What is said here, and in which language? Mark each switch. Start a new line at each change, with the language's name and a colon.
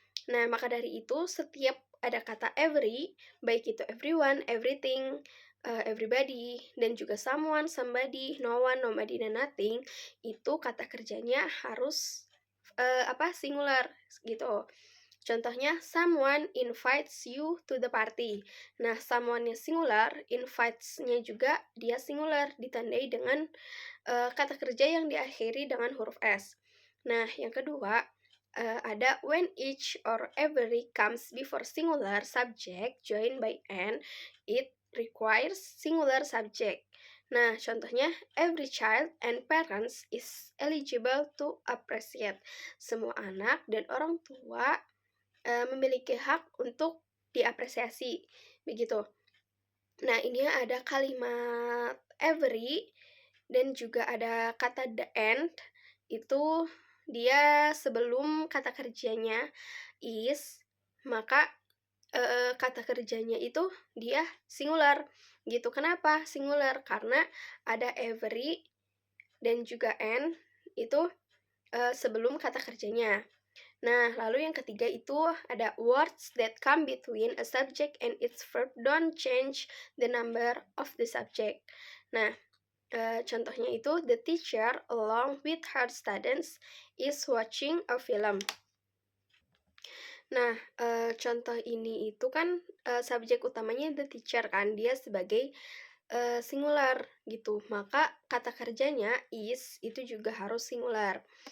Indonesian: Nah, maka dari itu setiap ada kata every, baik itu everyone, everything, everybody, dan juga someone, somebody, no one, nobody, dan nothing, itu kata kerjanya harus singular gitu.
English: Contohnya, someone invites you to the party.
Indonesian: Nah, someone-nya singular, invites-nya juga dia singular, ditandai dengan kata kerja yang diakhiri dengan huruf S. Nah, yang kedua, ada
English: when each or every comes before singular subject joined by an, it requires singular subject.
Indonesian: Nah, contohnya,
English: every child and parents is eligible to appreciate.
Indonesian: Semua anak dan orang tua memiliki hak untuk diapresiasi, begitu. Nah, ini ada kalimat every dan juga ada kata the end, itu dia sebelum kata kerjanya is, maka kata kerjanya itu dia singular, gitu. Kenapa singular? Karena ada every dan juga end itu sebelum kata kerjanya. Nah, lalu yang ketiga itu ada
English: words that come between a subject and its verb don't change the number of the subject.
Indonesian: Nah, contohnya itu
English: the teacher along with her students is watching a film.
Indonesian: Nah, contoh ini itu kan subjek utamanya the teacher kan, dia sebagai singular gitu. Maka kata kerjanya is itu juga harus singular.